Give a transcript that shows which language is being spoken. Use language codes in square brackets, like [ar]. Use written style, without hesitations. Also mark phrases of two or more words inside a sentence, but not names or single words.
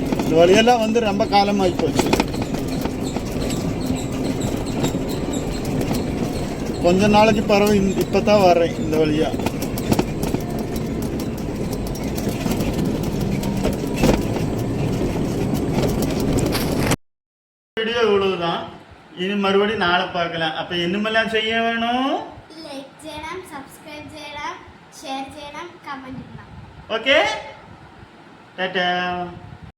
[ta] இந்த வழியெல்லாம் வந்து ரொம்ப காலமாகி போச்சு. கொஞ்ச நாளைக்கு பரவ இப்போ தான் வர்றேன் இந்த வழியா. வீடியோ இவ்வளவுதான். இனி மறுபடியும் நாளை பார்க்கலாம். அப்போ என்னமெல்லாம் செய்ய வேணும்? [ml] ലൈക്ക് ചെയ്യണം, സബ്സ്ക്രൈബ് ചെയ്യണം, ഷെയർ ചെയ്യണം, കമന്റ് ചെയ്യണം. [ta] ஓகே, டாடா.